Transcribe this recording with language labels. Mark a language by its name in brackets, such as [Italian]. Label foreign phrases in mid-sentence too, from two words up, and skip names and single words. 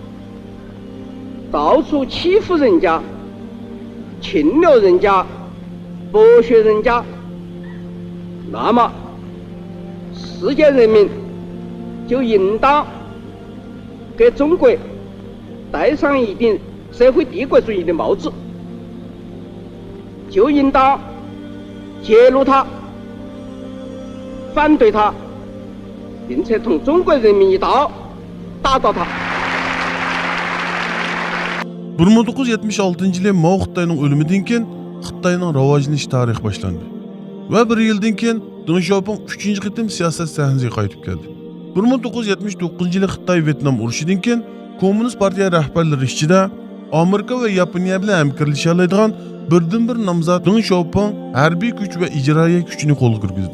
[Chinese] 到处欺负人家、侵略人家、剥削人家，那么世界人民就应当给中国戴上一顶社会帝国主义的帽子，就应当揭露它、反对它，并且同中国人民一道打倒它。 [Uzbek] 1976 yılı Mao Xitoyning o'limidan keyin Xitoyning rivojlanish tarixi boshlandi. Va bir yildan keyin Deng Xiaoping 3-chi qitim siyosat sahnasiga qaytib keldi. 1979 yılı Xitoy-Vyetnam urushidan keyin Kommunist partiya rahbarlari ichida Amerika va Yaponiya bilan hamkorlasha oladigan birdan-bir nomzod Deng Xiaoping harbiy kuch va ijroiya kuchini qo'lga kirgizdi.